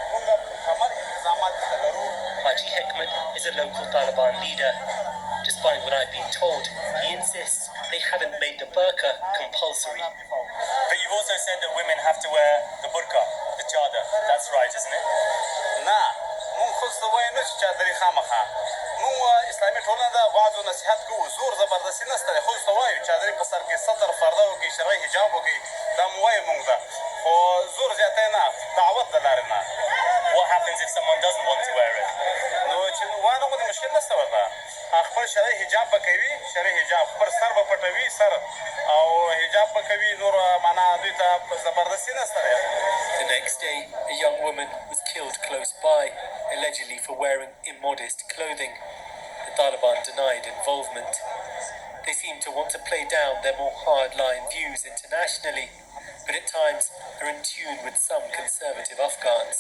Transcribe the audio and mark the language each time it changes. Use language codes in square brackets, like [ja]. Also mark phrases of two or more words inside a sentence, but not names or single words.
[en] Haji Hekmat is a local Taliban leader. Despite what I've been told, he insists they haven't made the burqa compulsory. But you've also said that women have to wear the burqa, the chadar. That's right, isn't it? [ps] نه مونږ خو څه وایو نه چې چادري خامخا مونږ اسلامي ټولنه ده وعظ و نصیحت کوو زور زبردستي نشته دی خو څه وایو چادري په سر کې ستر پرده وکړي شرعي حجاب وکړي دا مو وایو مونږ ته خو زور زیاتی نه دعوت د لارې نه. [en] What happens if someone doesn't want to wear it? [ps] نو چې وانه غوندې مشکل نشته ورته خپل شرعي حجاب به کوي شرعي حجاب خپل سر به پټوي سر او حجاب به کوي نور معنا دوی ته زبردستي نشته دی. [en] The next day, a young woman was killed close by, allegedly for wearing immodest clothing. The Taliban denied involvement. They seem to want to play down their more hardline views internationally, but at times are in tune with some conservative Afghans.